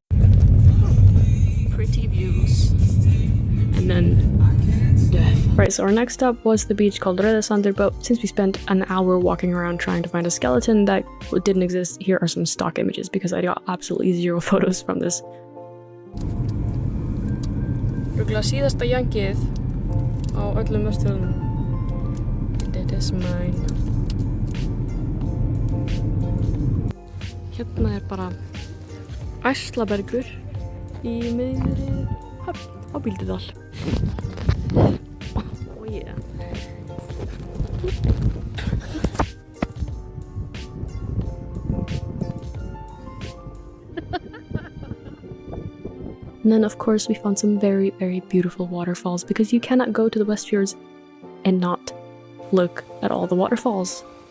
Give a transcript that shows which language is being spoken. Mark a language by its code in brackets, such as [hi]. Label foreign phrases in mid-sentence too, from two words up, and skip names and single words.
[en] Pretty views. And then death. Right, so our next stop was the beach called Röðasandur, but since we spent an hour walking around trying to find a skeleton that didn't exist, here are some stock images because I got absolutely zero photos from this. [is] Rugla síðasta jankið á öllum Vestfjörðunum. [en] That is mine. [is] Hérna bara Æslabergur í miðri höfn á Bíldudal. [en] Oh yeah. And then of course we found some very, very beautiful waterfalls because you cannot go to the Westfjords and not look at all the waterfalls.